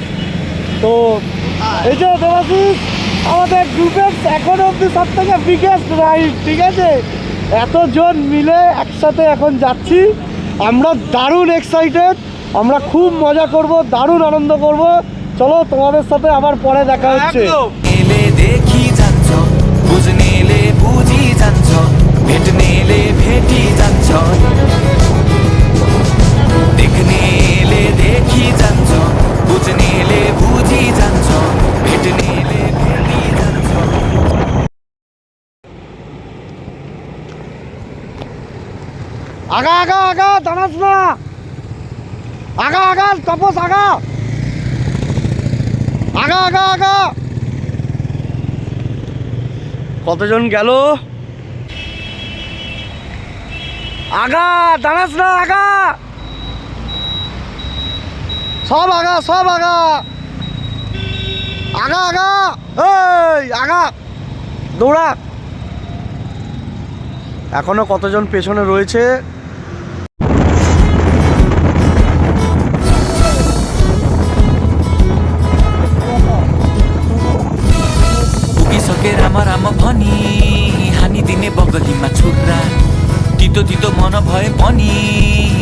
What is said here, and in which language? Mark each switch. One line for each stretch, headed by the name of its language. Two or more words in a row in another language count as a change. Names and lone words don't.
Bangla: তো এই যে দেবাশিস আমাদের গ্রুপের এখন অব্দি সব থেকে
English: biggest ride,
Bangla: ঠিক আছে? এতজন মিলে একসাথে এখন যাচ্ছি আমরা, দারুণ এক্সাইটেড। আমরা খুব মজা করব, দারুণ আনন্দ করব। চলো, তোমাদের সাথে আবার পরে দেখা হচ্ছে।
Nepali: देखी जान्छ, बुझ्नेले बुझी जान्छ, भेट्नेले भेटी जान्छ, देख्नेले देखी जान्छ, बुझ्नेले बुझी जान्छ, भेट्नेले भेटी जान्छ।
Bangla: আগা দাঁড়াস না, আগা তাপস, আগা। কতজন গেল? আগা দাঁড়াস না, আগা, সব আগা, এই আগা দৌড়া। এখনো কতজন পেছনে রয়েছে?
Nepali: पुगिसके राम भनी हानिदिने बगलीमा छुरा, तितो मन भए पनि